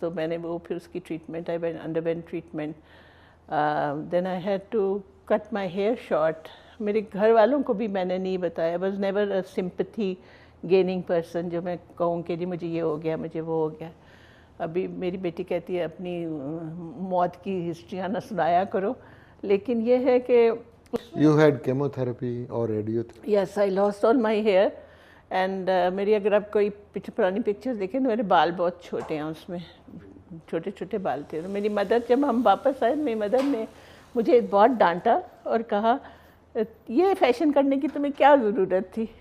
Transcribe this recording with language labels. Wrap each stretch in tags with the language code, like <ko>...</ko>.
<ur>تو میں نے وہ پھر اس کی treatment,</ur> <en>I underwent treatment. Then I had to cut my hair short.</en> <ur>میرے گھر والوں کو بھی میں نے نہیں بتایا.</ur> <en>I was never a sympathy gaining person</en> <ur>جو میں کہوں کہ جی مجھے یہ ہو گیا, مجھے وہ ہو گیا. ابھی میری بیٹی کہتی ہے اپنی موت کی ہسٹریاں نہ سنایا کرو, لیکن یہ ہے کہ</ur> <en>You had chemotherapy or radiotherapy? Yes, I lost all my hair.</en> <ur>And میری اگر آپ کوئی پرانی پکچرز دیکھیں تو میرے بال بہت چھوٹے ہیں, اس میں چھوٹے چھوٹے بال تھے. میری مدر, جب ہم واپس آئے, میری مدر نے مجھے بہت ڈانٹا اور کہا یہ فیشن کرنے کی تمہیں کیا ضرورت تھی.</ur>